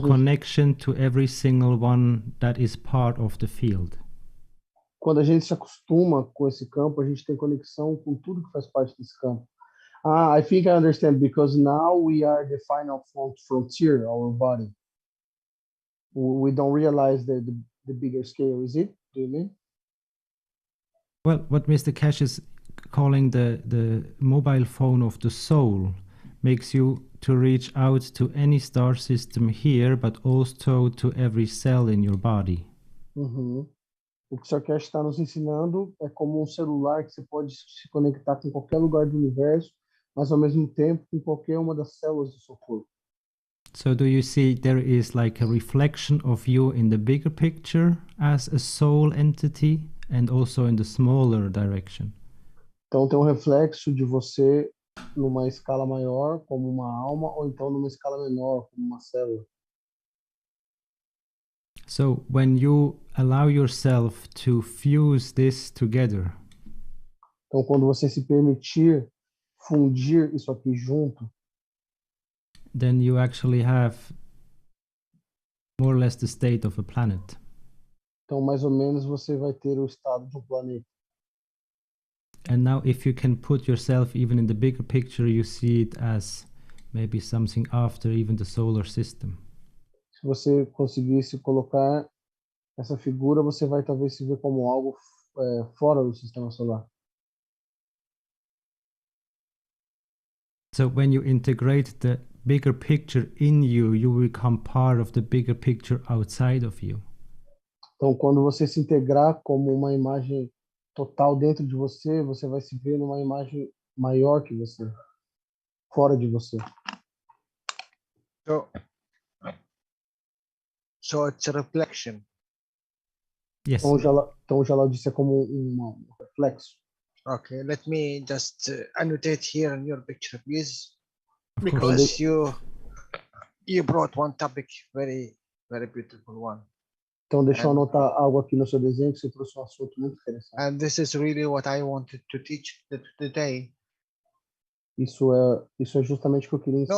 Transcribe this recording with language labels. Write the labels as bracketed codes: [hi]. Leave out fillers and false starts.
[pt] nós, [en] connection to every single one that is part of the field. [pt] quando a gente se acostuma com esse campo, a gente tem conexão com tudo que faz parte desse campo. [en] I think I understand, because now we are the final frontier, our body. We don't realize the bigger scale, is it? Do you mean? Well, what Mr. Keshe is calling the mobile phone of the soul makes you to reach out to any star system here, but also to every cell in your body. [pt] Uhum. O que o Sr. Keshe está nos ensinando é como um celular que você pode se conectar com qualquer lugar do universo, mas ao mesmo tempo com qualquer uma das células do seu corpo. [en] So do you see there is like a reflection of you in the bigger picture as a soul entity and also in the smaller direction? [pt] Então tem um reflexo de você numa escala maior, como uma alma, ou então numa escala menor, como uma célula. [en] So when you allow yourself to fuse this together, [pt] Então quando você se permitir fundir isso aqui junto, [en] then you actually have more or less the state of a planet. [pt] então mais ou menos você vai ter o estado de um planeta. [en] And now if you can put yourself even in the bigger picture, you see it as maybe something after even the solar system. [pt] Se você conseguisse colocar essa figura, você vai talvez se ver como algo fora do sistema solar. [en] So when you integrate the bigger picture in you, you become part of the bigger picture outside of you. [pt] Então, quando você se integrar como uma imagem total dentro de você, você vai se ver numa imagem maior que você, fora de você. [en] So it's a reflection. Yes. [pt] Então, o Jalal disse é como um reflexo. [en] Okay, let me just annotate here in your picture, please, Of because you brought one topic, very, very beautiful one. [pt] Então, deixa eu anotar algo aqui no seu desenho, que você trouxe um assunto muito interessante. [en] And this is really what I wanted to teach today. [pt] Isso é justamente o que eu queria ensinar.